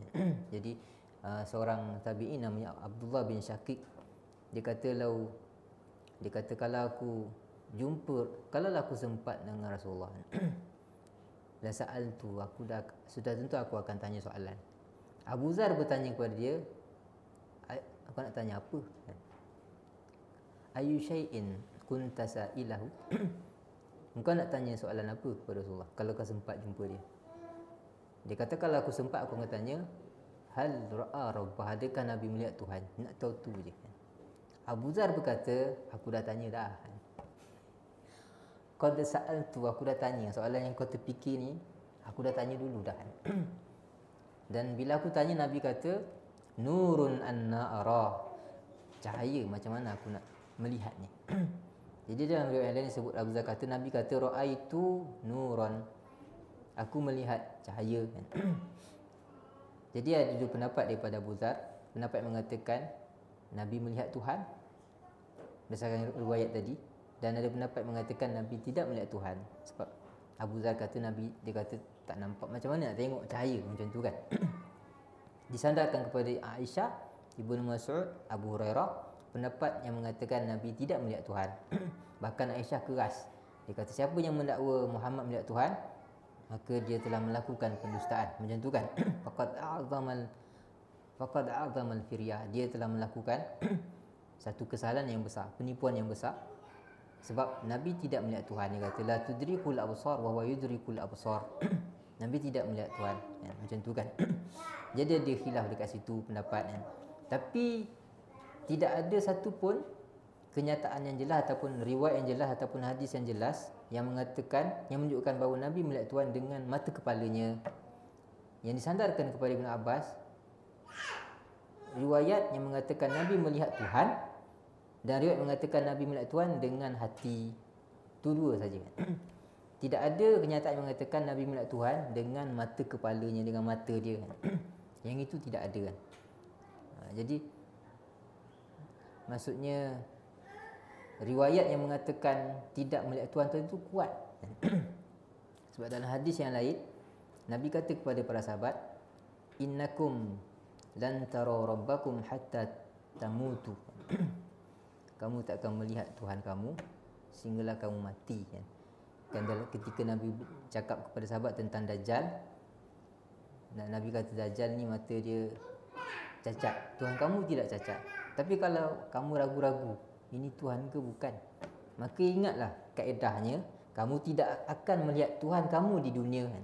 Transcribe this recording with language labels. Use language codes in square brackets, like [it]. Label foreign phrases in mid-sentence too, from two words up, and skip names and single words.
[ms] Jadi seorang tabi'in namanya Abdullah bin Syaqiq, dia kata kalau aku sempat dengan Rasulullah [ar] لسألت, [ms] sudah tentu aku akan tanya soalan. Abu Zar bertanya kepada dia, aku nak tanya apa? [ar] أي شيء كنت سائله. [ms] Engkau nak tanya soalan apa kepada Rasulullah kalau kau sempat jumpa dia? Dia kata, kalau aku sempat aku akan tanya, [ar] هل رأى ربه, [ms] adakah Nabi melihat Tuhan? Nak tahu tu je. Abu Dzar berkata, aku dah tanya dah. [ar] قد سألت, [ms] aku dah tanya. Soalan yang kau terfikir ni, aku dah tanya dulu dah. Dan bila aku tanya, Nabi kata, [ar] نور أنى أرى, [ms] cahaya macam mana aku nak melihatnya. Jadi dalam riwayat lain disebut, Abu Dzar kata, Nabi kata, [ar] رأيت نورا, [ms] aku melihat cahaya. Jadi ada dua pendapat daripada Abu Dzar. Pendapat yang mengatakan Nabi melihat Tuhan berdasarkan riwayat tadi, dan ada pendapat mengatakan Nabi tidak melihat Tuhan. Sebab Abu Dzar kata Nabi, dia kata tak nampak, macam mana nak tengok cahaya macam tu kan. Disandarkan kepada Aisyah, Ibnu Mas'ud, Abu Hurairah, pendapat yang mengatakan Nabi tidak melihat Tuhan. Bahkan Aisyah keras, dia kata siapa yang mendakwa Muhammad melihat Tuhan, maka dia telah melakukan pendustaan, macam tu kan. [ar] فقد أعظم الفرية, [ms] dia telah melakukan satu kesalahan yang besar, penipuan yang besar. Sebab Nabi tidak melihat Tuhan. Dia kata [ar] لا تدرك الأبصار وهو يدرك الأبصار. [ms] Nabi tidak melihat Tuhan, ya, macam tu kan. Jadi ada khilaf dekat situ pendapat, ya. Tapi tidak ada satu pun kenyataan yang jelas ataupun riwayat yang jelas ataupun hadis yang jelas yang mengatakan, yang menunjukkan bahawa Nabi melihat Tuhan dengan mata kepalanya. Yang disandarkan kepada Ibn Abbas, riwayat yang mengatakan Nabi melihat Tuhan dan riwayat mengatakan Nabi melihat Tuhan dengan hati. Itu dua saja. Tidak ada kenyataan yang mengatakan Nabi melihat Tuhan dengan mata kepalanya, dengan mata dia. Yang itu tidak ada kan. Jadi maksudnya riwayat yang mengatakan tidak melihat Tuhan itu kuat. Sebab dalam hadis yang lain Nabi kata kepada para sahabat, [ar] إنكم لن تروا ربكم حتى تموتوا. [ms] Kamu tak akan melihat Tuhan kamu sehinggalah kamu mati, kan. Dan ketika Nabi cakap kepada sahabat tentang Dajjal, Nabi kata Dajjal ni mata dia cacat, Tuhan kamu tidak cacat. Tapi kalau kamu ragu-ragu, ini Tuhan ke bukan, maka ingatlah kaedahnya, kamu tidak akan melihat Tuhan kamu di dunia, kan.